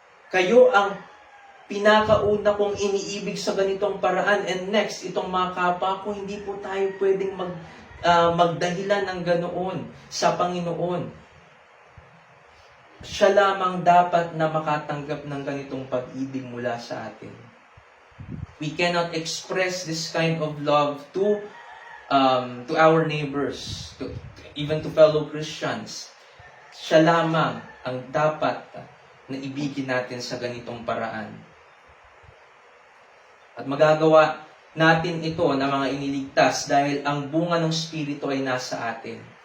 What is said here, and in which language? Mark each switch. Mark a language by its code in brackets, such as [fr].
[tl] Kayo ang pinakauna kong iniibig sa ganitong paraan, [en] and next, [tl] itong mga kapwa ko, hindi po tayo pwedeng magdahilan ng ganoon sa Panginoon. Siya lamang dapat na makatanggap ng ganitong pag-ibig mula sa atin. [en] We cannot express this kind of love to our neighbors, even to fellow Christians. [tl] Siya lamang ang dapat na ibigin natin sa ganitong paraan. At magagawa natin ito na mga iniligtas dahil ang bunga ng Espiritu ay nasa atin.